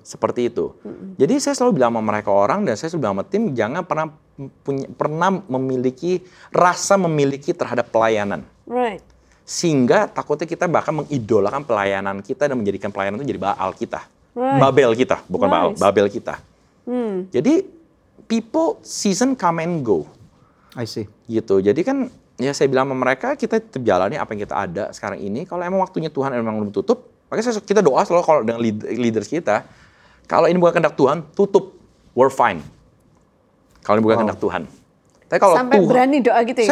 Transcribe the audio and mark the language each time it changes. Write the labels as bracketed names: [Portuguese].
[Indonesian] Seperti itu. Jadi saya selalu bilang sama mereka orang, dan saya selalu bilang sama tim, jangan pernah memiliki rasa memiliki terhadap pelayanan. Right. Sehingga takutnya kita bahkan mengidolakan pelayanan kita dan menjadikan pelayanan itu jadi Baal kita. Right. Babel kita, bukan Baal, Babel kita. Jadi [English] people season come and go. I see. [Indonesian] Gitu. Jadi kan ya saya bilang sama mereka, kita tetap jalani apa yang kita ada sekarang ini. Kalau emang waktunya Tuhan emang belum tutup, makanya kita doa selalu kalau dengan leaders kita, kalau ini bukan kehendak Tuhan, tutup. [English] We're fine. [Indonesian] Kalau ini bukan kehendak Tuhan. Tapi kalau sampai Tuhan, berani doa gitu ya?